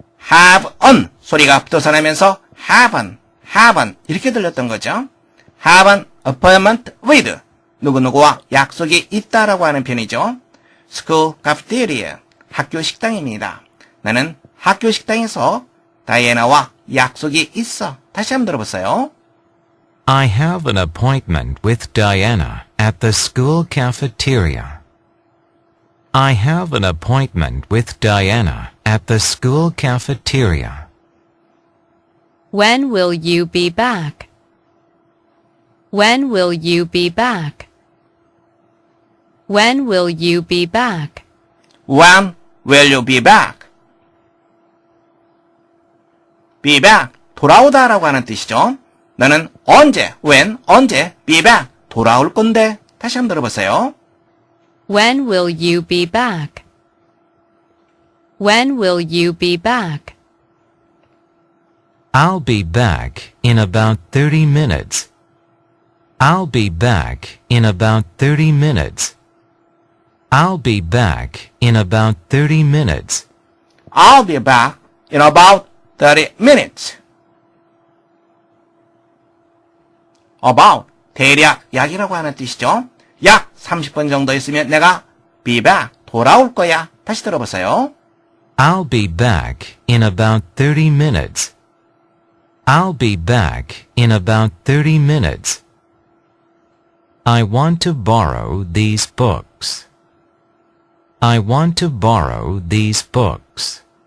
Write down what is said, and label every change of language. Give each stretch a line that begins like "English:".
Korean: have on 소리가 붙어서 나면서 have an 이렇게 들렸던 거죠.
English: have an appointment with
Korean: 누구누구와 약속이 있다라고 하는 표현이죠.
English: school cafeteria.
Korean: 학교 식당입니다. 나는 학교 식당에서 다이애나와 약속이 있어. 다시 한번 들어보세요.
English: I have an appointment with Diana at the school cafeteria. I have an appointment with Diana at the school cafeteria. When will you be back? When will you be back? When will you be back? When will you be back?
Korean: be back, 돌아오다 라고 하는 뜻이죠. 너는 언제, when, 언제, be back, 돌아올 건데. 다시 한번 들어보세요.
English: When will you be back? When will you be back? I'll be back in about 30 minutes. I'll be back in about 30 minutes. I'll be back in about 30 minutes. I'll be back in about 30 minutes.
Korean: About, 대략, 약이라고 하는 뜻이죠. 약 30분 정도 있으면 내가 be back, 돌아올 거야. 다시 들어보세요.
English: I'll be back in about 30 minutes. I'll be back in about 30 minutes. I want to borrow these books. I want to borrow these books.